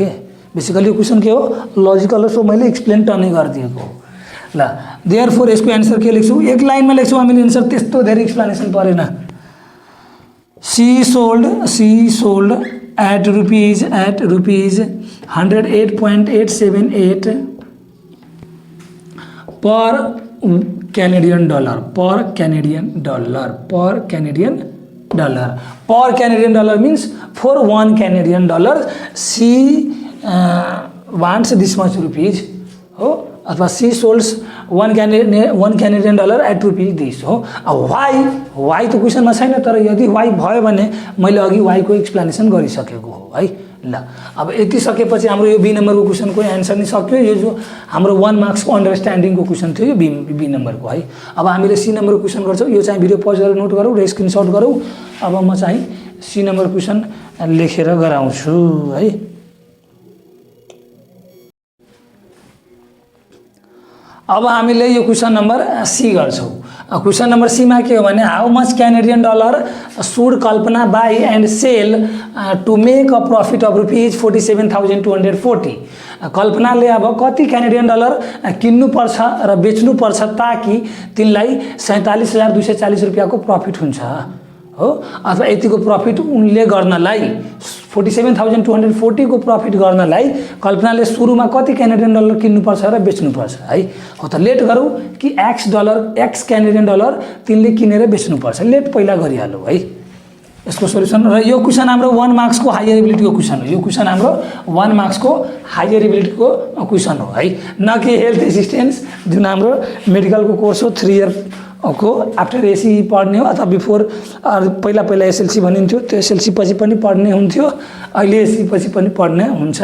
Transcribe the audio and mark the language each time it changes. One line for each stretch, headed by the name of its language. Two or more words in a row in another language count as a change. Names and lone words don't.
Nepali: बेसिकली यो क्वेसन के हो, लजिकल हो, सो मैले एक्सप्लेन टर्नै गरिदिएको हो। ल देयरफोर यसको एन्सर के लेख्छौँ, एक लाइनमा लेख्छौँ हामीले एन्सर, त्यस्तो धेरै एक्सप्लेनेसन परेन।
English: She sold at rupees 108.878 per Canadian dollar means for 1 Canadian dollar she wants this much rupees
Nepali: हो, अथवा
English: she solds 1 Canadian dollar at rupees this हो।
Nepali: वाई त क्वेसनमा छैन, तर यदि वाई भयो भने मैले अघि वाई को एक्सप्लेनेसन गरिसकेको हो है। ल अब यति सकेपछि हाम्रो यो बी नम्बरको क्वेसनको एन्सर नै सक्यो। यो जो हाम्रो 1 मार्क्सको अन्डरस्ट्यान्डिङको क्वेसन थियो यो बी नम्बरको है। अब हामीले सी नम्बरको क्वेसन गर्छौँ। यो चाहिँ
English: video pause
Nepali: गरेर नोट गरौँ र स्क्रिनसट गरौँ। अब म चाहिँ सी नम्बर क्वेसन लेखेर गराउँछु है। अब हामीले यो
English: question number C
Nepali: गर्छौँ।
English: question number C
Nepali: में के हो भने
English: how much Canadian dollar should Kalpana buy and sell to make a profit of rupees 47,240।
Nepali: कल्पनाले अब कति
English: Canadian dollar
Nepali: किन्नुपर्छ र बेच्नुपर्छ ताकि तिनलाई 47,240 रुपैयाँको प्रॉफिट हुन्छ हो, अथवा यतिको प्रॉफिट उनले गर्नलाई 47,240 को प्रॉफिट गर्नलाई कल्पनाले सुरुमा कति
English: Canadian dollar
Nepali: किन्नुपर्छ र बेच्नुपर्छ है। हो त लेट गरौँ कि
English: X Canadian dollar
Nepali: तिनले किनेर बेच्नुपर्छ, लेट पहिला गरिहालौँ है यसको सोल्युसन। र यो क्वेसन हाम्रो 1 मार्क्स को
English: higher ability
Nepali: क्वेसन हो। यो क्वेसन हाम्रो 1 मार्क्स को
English: higher ability
Nepali: क्वेसन हो है, न कि
English: health assistance
Nepali: जुन हाम्रो मेडिकलको कोर्स हो 3 इयर को
English: after SEE
Nepali: पढ्ने हो, अथवा बिफोर पहिला एसएलसी भनिन्थ्यो, त्यो एसएलसी पछि पनि पढ्ने हुन्थ्यो, अहिले एसी पछि पनि पढ्ने हुन्छ।